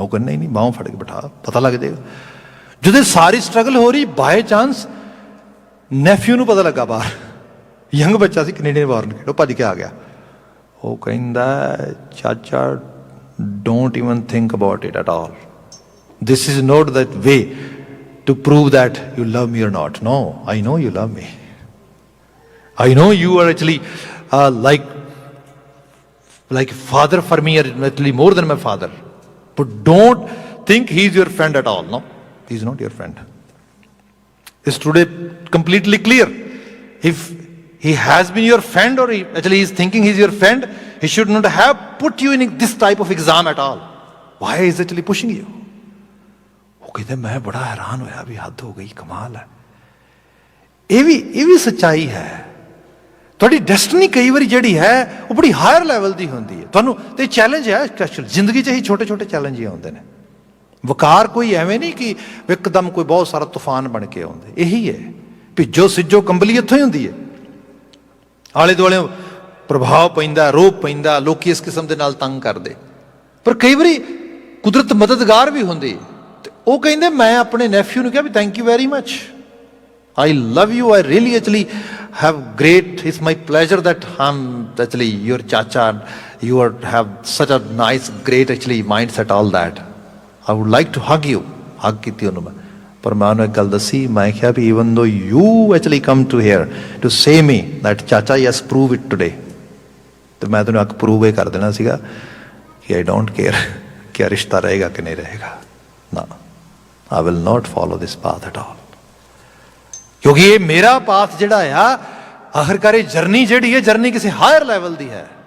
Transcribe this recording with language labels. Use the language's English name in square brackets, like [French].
[Punjabi] ਉਹ ਕਹਿੰਦਾ ਨਹੀਂ, ਬਾਹੋਂ ਫੜ ਕੇ ਬਿਠਾ, ਪਤਾ ਲੱਗ ਜਾਏਗਾ। ਜਦੋਂ ਸਾਰੀ ਸਟਰਗਲ ਹੋ ਰਹੀ, ਬਾਏ ਚਾਂਸ ਨੈਫਿਊ ਨੂੰ ਪਤਾ ਲੱਗਾ ਬਾਹਰ, ਯੰਗ ਬੱਚਾ ਸੀ, ਕੈਨੇਡੀਅਨ ਬਾਰਨ, ਉਹ ਭੱਜ ਕੇ ਆ ਗਿਆ। ਉਹ ਕਹਿੰਦਾ ਚਾਚਾ [English] Don't even think about it at all, this is not that way to prove that you love me or not, no I know you love me, I know you are actually like father for me, or actually more than my father. But don't think he's your friend at all. No, he's not your friend. It's today completely clear. If he has been your friend, or actually he's thinking he's your friend, he should not have put you in this type of exam at all. Why is actually pushing you? [Hindi] वो कहते मैं बड़ा हैरान होया भी हद हो गई, कमाल है। [Punjabi] ਇਹ ਵੀ ਸੱਚਾਈ ਹੈ। ਤੁਹਾਡੀ ਡੈਸਟਨੀ ਕਈ ਵਾਰੀ ਜਿਹੜੀ ਹੈ ਉਹ ਬੜੀ ਹਾਇਰ ਲੈਵਲ ਦੀ ਹੁੰਦੀ ਹੈ। ਤੁਹਾਨੂੰ ਤੇ ਚੈਲੰਜ ਹੈ ਸਪੈਸ਼ਲ ਜ਼ਿੰਦਗੀ 'ਚ ਹੀ ਛੋਟੇ ਛੋਟੇ ਚੈਲੰਜ ਹੀ ਆਉਂਦੇ ਨੇ। ਵਕਾਰ ਕੋਈ ਐਵੇਂ ਨਹੀਂ ਕਿ ਇੱਕਦਮ ਕੋਈ ਬਹੁਤ ਸਾਰਾ ਤੂਫਾਨ ਬਣ ਕੇ ਆਉਂਦੇ। ਇਹੀ ਹੈ ਭਿੱਜੋ ਸਿੱਜੋ ਕੰਬਲੀ ਇੱਥੋਂ ਹੀ ਹੁੰਦੀ ਹੈ। ਆਲੇ ਦੁਆਲੇ ਪ੍ਰਭਾਵ ਪੈਂਦਾ, ਰੋਪ ਪੈਂਦਾ, ਲੋਕੀ ਇਸ ਕਿਸਮ ਦੇ ਨਾਲ ਤੰਗ ਕਰਦੇ। ਪਰ ਕਈ ਵਾਰੀ ਕੁਦਰਤ ਮਦਦਗਾਰ ਵੀ ਹੁੰਦੀ। ਤੇ ਉਹ ਕਹਿੰਦੇ ਮੈਂ ਆਪਣੇ ਨੈਫਿਊ ਨੂੰ ਕਿਹਾ ਵੀ [English] Thank you very much, I love you, I really actually have great, it's my pleasure that I'm actually your chacha, you have such a nice, great actually mindset, all that. I would like to hug you. Hug [Punjabi] ਕੀਤੀ ਉਹਨੂੰ ਮੈਂ। ਪਰ ਮੈਂ ਉਹਨੂੰ ਇੱਕ ਗੱਲ ਦੱਸੀ, ਮੈਂ ਕਿਹਾ ਵੀ [English] even though you actually come to here to say me that chacha yes prove it today, [Punjabi] ਤੇ ਮੈਂ ਤੈਨੂੰ ਇੱਕ ਪ੍ਰੂਵ ਇਹ ਕਰ ਦੇਣਾ ਸੀਗਾ ਕਿ [English] I don't care [Punjabi] ਕਿ ਰਿਸ਼ਤਾ ਰਹੇਗਾ ਕਿ ਨਹੀਂ ਰਹੇਗਾ। ਨਾ, [English] I will not follow this path at all। [Punjabi] ਕਿਉਂਕਿ ਇਹ ਮੇਰਾ ਪਾਥ ਜਿਹੜਾ ਆ, ਆਖਰਕਾਰ ਇਹ ਜਰਨੀ ਜਿਹੜੀ ਹੈ, ਜਰਨੀ ਕਿਸੇ ਹਾਇਰ ਲੈਵਲ ਦੀ ਹੈ।